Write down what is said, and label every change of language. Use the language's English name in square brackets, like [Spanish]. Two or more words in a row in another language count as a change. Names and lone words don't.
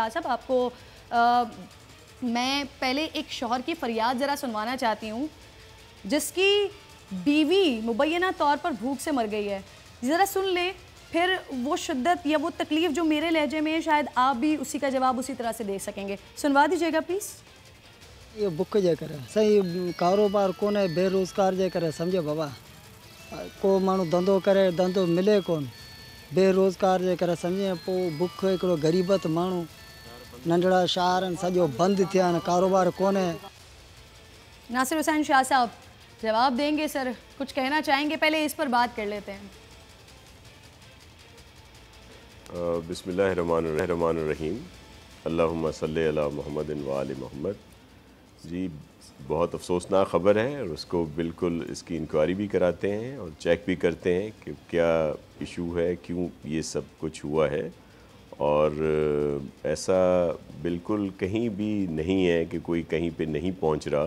[Urdu] شاہ صاحب، آپ کو میں پہلے ایک شوہر کی فریاد ذرا سنوانا چاہتی ہوں جس کی بیوی مبینہ طور پر بھوک سے مر گئی ہے. ذرا سن لیں، پھر وہ شدت یا وہ تکلیف جو میرے لہجے میں ہے شاید آپ بھی اسی کا جواب اسی طرح سے دے سکیں گے. سنوا دیجیے گا پلیز. [Sindhi] ये बुक जे करे सही कारोबार कोन है, बेरोज़गार जे करे समझे बाबा, को माण्हू धंधो करे, धंधो मिले कोन, बेरोज़गार जे करे समझे। पोइ बुख हिकिड़ो ग़रीबत माण्हू, नंढड़ा शहर आहिनि सॼो बंदि थिया आहिनि, कारोबार कोन्हे। [Urdu] ناصر حسین شاہ صاحب جواب دیں گے سر، کچھ کہنا چاہیں گے? پہلے اس پر بات کر لیتے ہیں. [Arabic] بسم الله الرحمن الرحيم، اللهم صل على محمد وآل محمد. [Urdu] جی، بہت افسوسناک خبر ہے اور اس کو بالکل اس کی انکوائری بھی کراتے ہیں اور چیک بھی کرتے ہیں کہ کیا ایشو ہے، کیوں یہ سب کچھ ہوا ہے. اور ایسا بالکل کہیں بھی نہیں ہے کہ کوئی کہیں پہ نہیں پہنچ رہا.